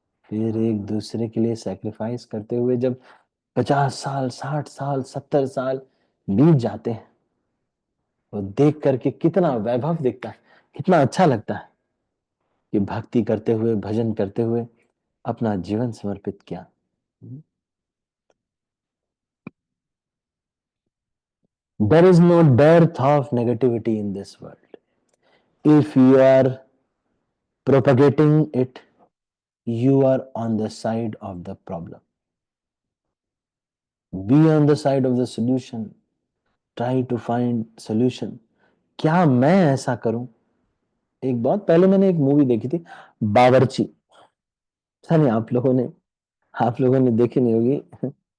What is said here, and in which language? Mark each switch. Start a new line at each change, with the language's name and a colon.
Hindi: फिर एक दूसरे के लिए सैक्रिफाइस करते हुए जब 50 साल, 60 साल, 70 साल बीत जाते हैं, वो देख करके कितना वैभव दिखता है, कितना अच्छा लगता है कि भक्ति करते हुए, भजन करते हुए अपना जीवन समर्पित किया।
English: There is no dearth of negativity in this world. If you are propagating it, you are on the side of the problem. Be on the side of the solution, try to find solution.
Hindi: क्या मैं ऐसा करूं? एक बहुत पहले मैंने एक movie देखी थी, बावर्ची। पता नहीं आप लोगों ने देखी नहीं होगी।